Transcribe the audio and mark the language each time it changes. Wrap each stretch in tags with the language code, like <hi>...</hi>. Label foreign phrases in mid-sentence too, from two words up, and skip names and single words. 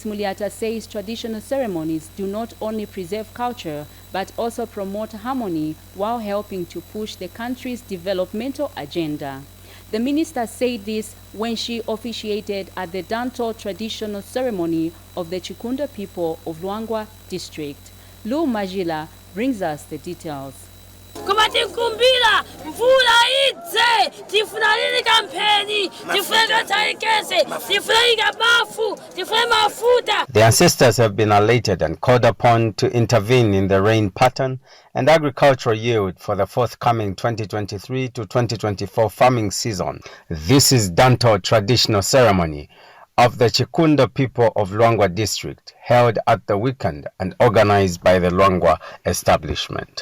<en>Muliata says traditional ceremonies do not only preserve culture, but also promote harmony while helping to push the country's developmental agenda. The minister said this when she officiated at the Danto traditional ceremony of the Chikunda people of Luangwa district. Lou Majila brings us the details.</en> <ny>Kumbila mvula idze tifuna lili kampeni tifuna taikese tifuna mafu tifuna mafuta.</ny> <en>The ancestors have been elated and called upon to intervene in the rain pattern and agricultural yield for the forthcoming 2023 to 2024 farming season. This is Danto traditional ceremony of the Chikunda people of Luangwa district, held at the weekend and organized by the Luangwa establishment.</en>